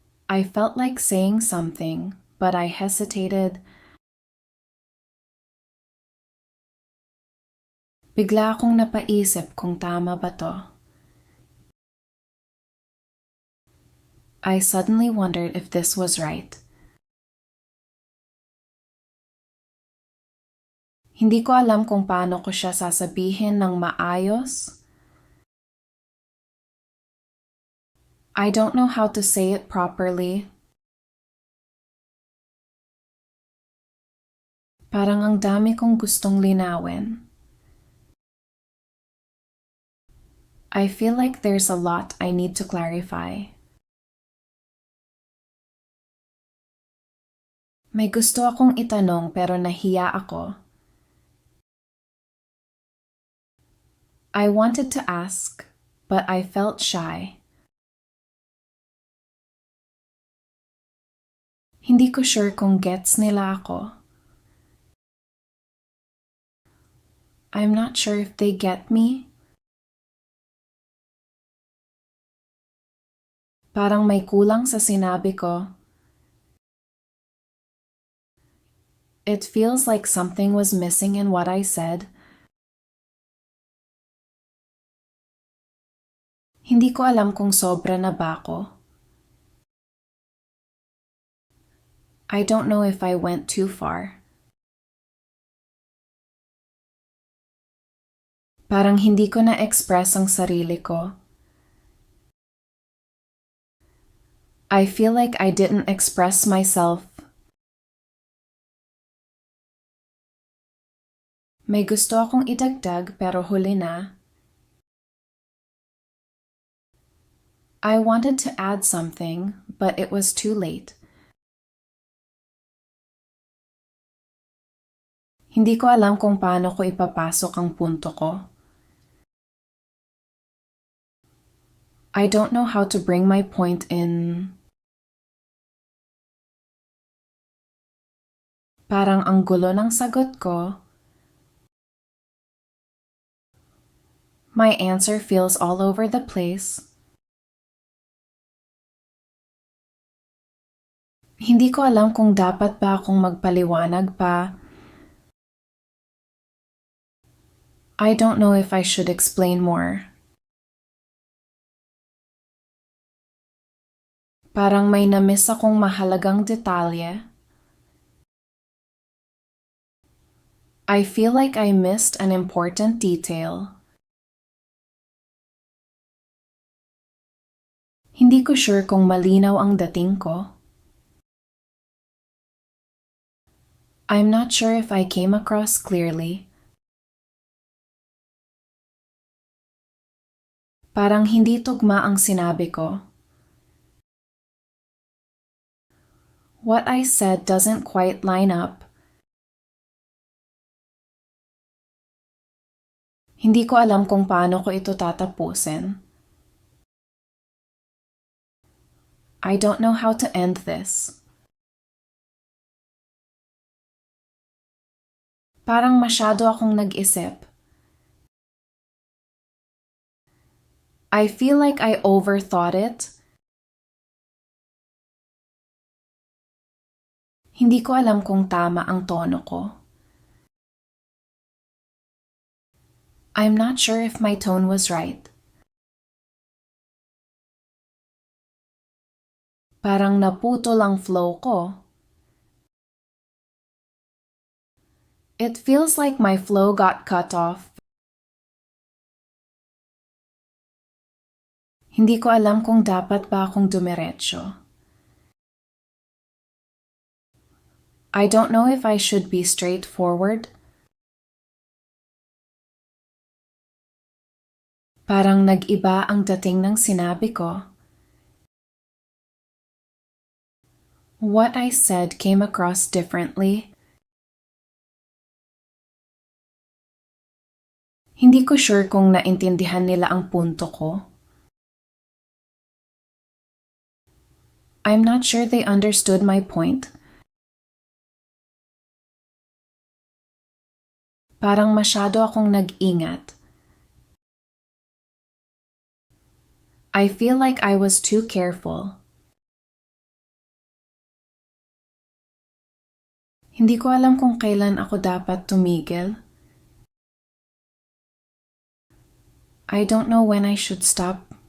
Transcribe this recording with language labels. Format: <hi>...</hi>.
<en>I felt like saying something, but I hesitated.</en> <tl>Bigla akong napaisip kung tama ba to.</tl> <en>I suddenly wondered if this was right.</en> <tl>Hindi ko alam kung paano ko siya sasabihin ng maayos.</tl> <en>I don't know how to say it properly.</en> <tl>Parang ang dami kong gustong linawin.</tl> <en>I feel like there's a lot I need to clarify.</en> <tl>May gusto akong itanong pero nahiya ako.</tl> <en>I wanted to ask, but I felt shy.</en> <tl>Hindi ko sure kung gets nila ako.</tl> <en>I'm not sure if they get me.</en> <tl>Parang may kulang sa sinabi ko.</tl> <en>It feels like something was missing in what I said.</en> <tl>Hindi ko alam kung sobra na ba ako.</tl> <en>I don't know if I went too far.</en> <tl>Parang hindi ko na-express ang sarili ko.</tl> <en>I feel like I didn't express myself.</en> <tl>May gusto akong idagdag pero huli na.</tl> <en>I wanted to add something, but it was too late.</en> <tl>Hindi ko alam kung paano ko ipapasok ang punto ko.</tl> <en>I don't know how to bring my point in.</en> <tl>Parang ang gulo ng sagot ko.</tl> <en>My answer feels all over the place.</en> <tl>Hindi ko alam kung dapat ba akong magpaliwanag pa.</tl> <en>I don't know if I should explain more.</en> <tl>Parang may na-miss akong mahalagang detalye.</tl> <en>I feel like I missed an important detail.</en> <tl>Hindi ko sure kung malinaw ang dating ko.</tl> <en>I'm not sure if I came across clearly.</en> <tl>Parang hindi tugma ang sinabi ko.</tl> <en>What I said doesn't quite line up.</en> <tl>Hindi ko alam kung paano ko ito tatapusin.</tl> <en>I don't know how to end this.</en> <tl>Parang masyado akong nag-isip.</tl> <en>I feel like I overthought it.</en> <tl>Hindi ko alam kung tama ang tono ko.</tl> <en>I'm not sure if my tone was right.</en> <tl>Parang naputol ang flow ko.</tl> <en>It feels like my flow got cut off.</en> <tl>Hindi ko alam kung dapat ba akong dumiretso.</tl> <en>I don't know if I should be straightforward.</en> <tl>Parang nag-iba ang dating ng sinabi ko.</tl> <en>What I said came across differently.</en> <tl>Hindi ko sure kung naintindihan nila ang punto ko.</tl> <en>I'm not sure they understood my point.</en> <tl>Parang masyado akong nag-ingat.</tl> <en>I feel like I was too careful.</en> <tl>Hindi ko alam kung kailan ako dapat tumigil.</tl> <en>I don't know when I should stop.</en>